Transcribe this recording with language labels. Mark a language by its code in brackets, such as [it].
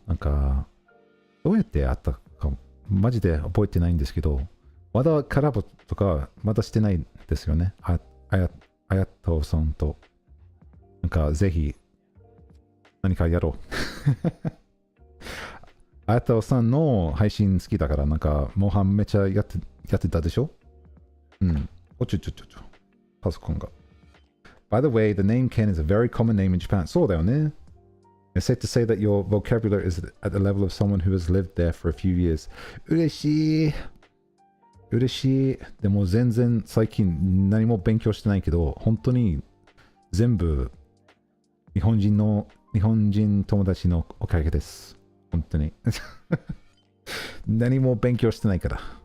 [ja] なんか、どうやって会ったか、マジで覚えてないんですけど、まだカラボとか、まだしてないですよね。あやたおさんと。なんか、ぜひ、何かやろう。あやたおさんの配信好きだから、なんか、モンハンめちゃやってたでしょ？うん。パソコンが。 [en] By the way, the name Ken is a very common name in Japan. [ja] そうだよね。 [en] It's safe to say that your vocabulary is at the level of someone who has lived there for a few years. [ja] 嬉しい。嬉しい。でも全然最近何も勉強してないけど、本当に全部日本人友達のおかげです。本当に。何も勉強してないから。